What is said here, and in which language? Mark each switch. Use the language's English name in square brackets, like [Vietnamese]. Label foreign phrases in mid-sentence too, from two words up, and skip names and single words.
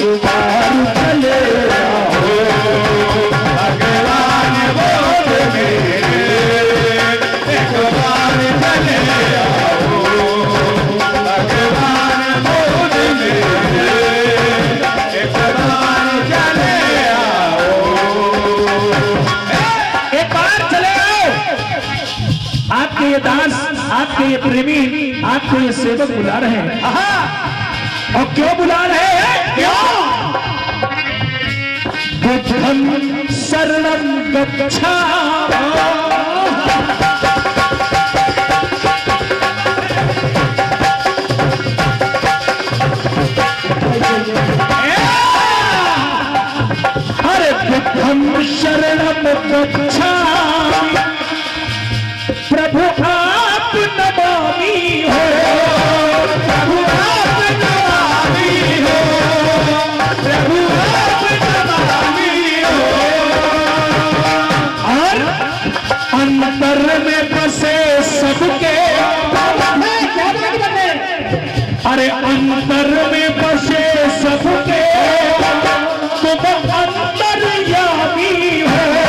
[Hindi] बार चले आओ, भगवान बुद्ध मेरे एक बार चले आओ, भगवान बुद्ध मेरे एक बार चले आओ, एक बार चले आओ। आपके ये दास, आपके ये प्रेमी, आपके ये सेवक बुला रहे हैं। और क्यों बुला रहे हैं? क्यों? [Pali] बुद्धं शरणं गच्छामि, अरे बुद्धं शरणं गच्छामि, [Hindi] प्रभु आप नमामि हो, प्रभु आप नमामि हो, प्रभु आप नमामि हो। और अंतर में बसे सबके, अरे अंतर में बसे सबके तुम अंतर्यामी हो,